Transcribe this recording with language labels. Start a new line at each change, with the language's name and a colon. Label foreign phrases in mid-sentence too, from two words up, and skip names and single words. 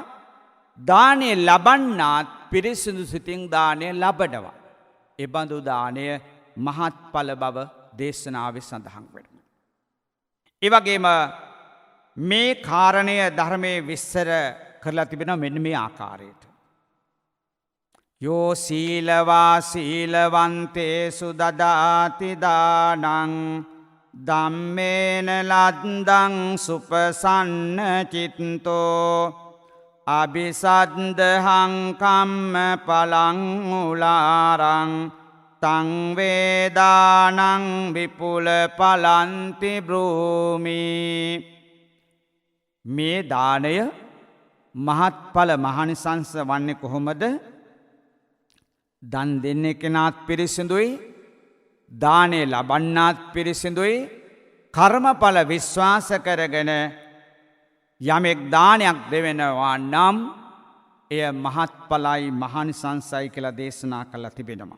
Sinhala: දානය ලබන්නාත් පිරිසිදු සිතින් දානය ලබනවා. ඒ බඳු දානය මහත්ඵල බව දේශනාවේ සඳහන් වෙනවා. ඒ වගේම මේ කාරණය ධර්මයේ විස්තර කරලා තිබෙනවා මෙන්න මේ ආකාරයට.
Pali: යෝ සීලවා සීලවන්තේසු දදාති දානං ධම්මේන ලද්දං සුපසන්න චිත්තෝ අபிසද්දහං කම්ම පලං උලාරං තං වේදානං විපුල පලන්ති බ්‍රූමි.
Sinhala: මේ දානය මහත්ඵල මහානිසංස වන්නේ කොහොමද? දන් දෙන්නේ කෙනාත් පිරිසිදුයි දානය ලබන්නාත් පිරිසිදුයි කර්මඵල විශ්වාස කරගෙන යමෙක් දානයක් දෙවෙනවා නම් එය මහත්ඵලයි මහානිසංසයි කියලා දේශනා කළා තිබෙනවා.